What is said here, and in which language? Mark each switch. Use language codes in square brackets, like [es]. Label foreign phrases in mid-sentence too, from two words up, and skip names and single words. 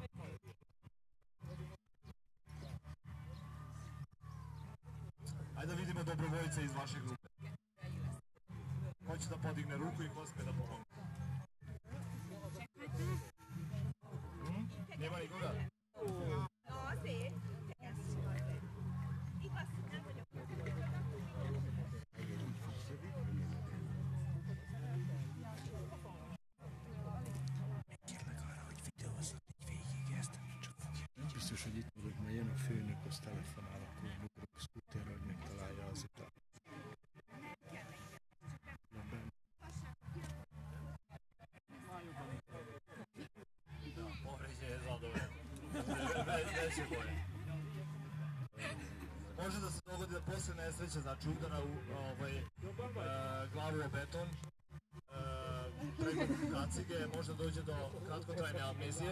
[sr] Ajde da vidimo dobrovoljce iz vaše grupe. Ko će da podigne ruku i ko sme da pomogne? Nema nikoga? [hu] Biztos, hogy itt vagyok, mert jön a főnök, azt telefonál, akkor én ugrok szkúterre, hogy megtalálja az utat. [sr] Može da se dogodi da posle nesreće, znači udara u glavu o beton, preko kacige, možda dođe do kratkotrajne amnezije.